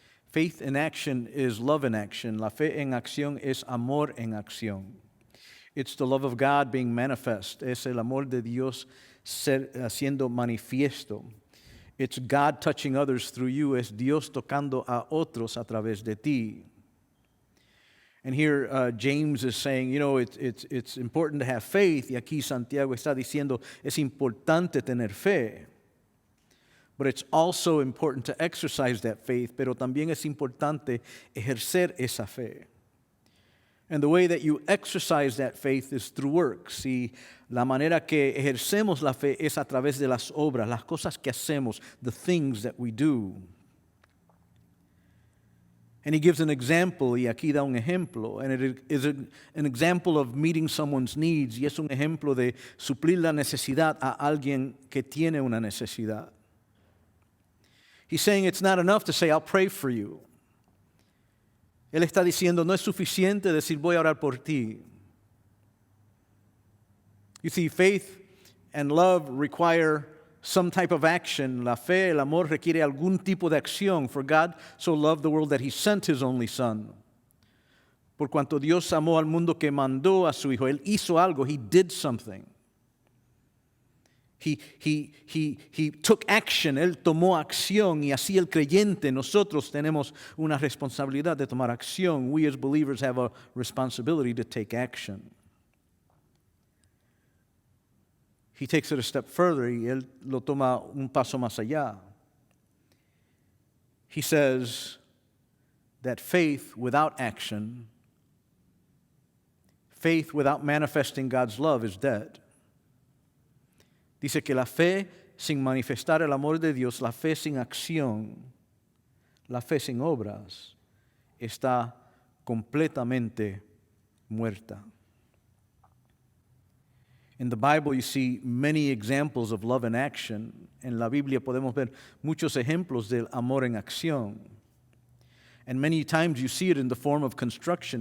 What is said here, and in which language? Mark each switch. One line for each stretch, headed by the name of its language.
English: Faith in action is love in action.
Spanish: La fe en acción es amor en acción.
English: It's the love of God being manifest.
Spanish: Es el amor de Dios siendo manifiesto.
English: It's God touching others through you.
Spanish: Es Dios tocando a otros a través de ti.
English: And here James is saying, it's important to have faith.
Spanish: Y aquí Santiago está diciendo, es importante tener fe.
English: But it's also important to exercise that faith.
Spanish: Pero también es importante ejercer esa fe.
English: And the way that you exercise that faith is through works.
Spanish: Y la manera que ejercemos la fe es a través de las obras, las cosas que hacemos,
English: the things that we do. And he gives an example,
Spanish: y aquí da un ejemplo.
English: And it is an example of meeting someone's needs.
Spanish: Y es un ejemplo de suplir la necesidad a alguien que tiene una necesidad.
English: He's saying it's not enough to say, I'll pray for you.
Spanish: Él está diciendo, no es suficiente decir, voy a orar por ti.
English: You see, faith and love require some type of action.
Spanish: La fe, el amor requiere algún tipo de acción.
English: For God so loved the world that He sent His only Son.
Spanish: Por cuanto Dios amó al mundo que mandó a su Hijo. Él hizo algo.
English: He did something. He took action.
Spanish: Él tomó acción. Y así el creyente, nosotros tenemos una responsabilidad de tomar acción.
English: We as believers have a responsibility to take action. He takes it a step further.
Spanish: Y él lo toma un paso más allá.
English: He says that faith without action, faith without manifesting God's love is dead.
Spanish: Dice que la fe sin manifestar el amor de Dios, la fe sin acción, la fe sin obras, está completamente muerta.
English: In the Bible you see many examples of love in action.
Spanish: En la Biblia podemos ver muchos ejemplos del amor en acción.
English: And many times you see it in the form of construction.